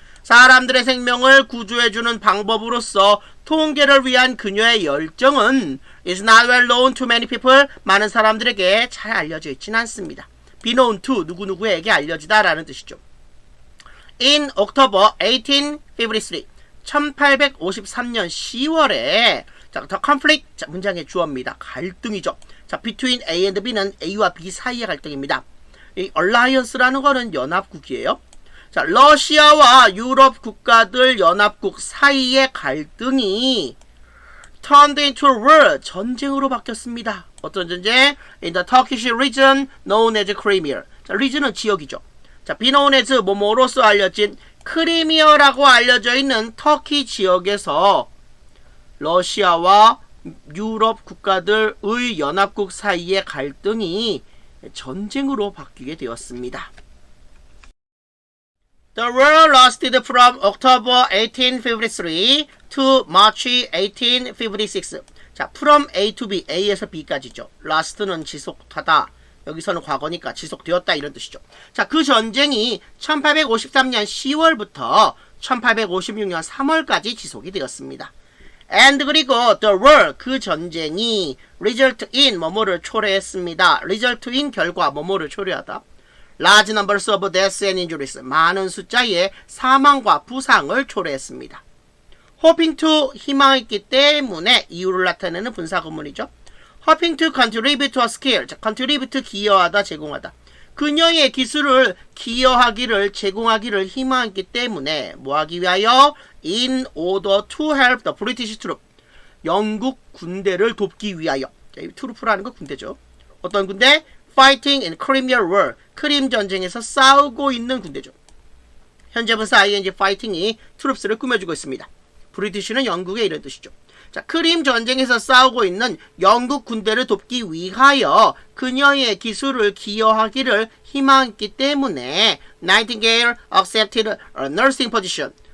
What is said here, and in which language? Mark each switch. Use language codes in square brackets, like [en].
[ko] 사람들의 생명을 구조해주는 방법으로서 통계를 위한 그녀의 열정은 [en] is not well known to many people. [ko] 많은 사람들에게 잘 알려져 있지는 않습니다. [en] be known to, [ko] 누구누구에게 알려지다 라는 뜻이죠. [en] In October 1853, [ko] 1853년 10월에 자, [en] the conflict, [ko] 자, 문장의 주어입니다. 갈등이죠. 자, between A and B는 A와 B 사이의 갈등입니다. 이 alliance라는 거는 연합국이에요. 자, 러시아와 유럽 국가들 연합국 사이의 갈등이 [en] turned into war, [ko] 전쟁으로 바뀌었습니다. 어떤 전쟁? [en] In the Turkish region known as Crimea. [ko] 자, region은 지역이죠. 자, [en] be known as [ko] 뭐뭐로서 알려진 크리미어라고 알려져 있는 터키 지역에서 러시아와 유럽 국가들의 연합국 사이의 갈등이 전쟁으로 바뀌게 되었습니다. [en] The war lasted from October 1853 to March 1856. [ko] 자, [en] from A to B, [ko] A에서 B까지죠. last는 지속하다. 여기서는 과거니까 지속되었다 이런 뜻이죠. 자, 그 전쟁이 1853년 10월부터 1856년 3월까지 지속이 되었습니다. And 그리고 [en] the war, [ko] 그 전쟁이 [en] result in [ko] 뭐뭐를 초래했습니다. [en] result in [ko] 결과 뭐뭐를 초래하다. [en] large numbers of deaths and injuries, [ko] 많은 숫자의 사망과 부상을 초래했습니다. [en] hoping to, [ko] 희망했기 때문에 이유를 나타내는 분사구문이죠. [en] hoping to contribute to a skill, 자, contribute [ko] 기여하다, 제공하다. 그녀의 기술을 기여하기를, 제공하기를 희망했기 때문에 뭐하기 위하여? [en] in order to help the British troops, [ko] 영국 군대를 돕기 위하여. 자, 트루프라는 거 군대죠. 어떤 군대? [en] fighting in Crimean War, [ko] 크림 전쟁에서 싸우고 있는 군대죠. 현재 분사 ing fighting이 트룹스를 꾸며주고 있습니다. 브리티시는 영국의 이런 뜻이죠. 자, 크림 전쟁에서 싸우고 있는 영국 군대를 돕기 위하여 그녀의 기술을 기여하기를 희망했기 때문에 [en] Nightingale accepted a nursing position.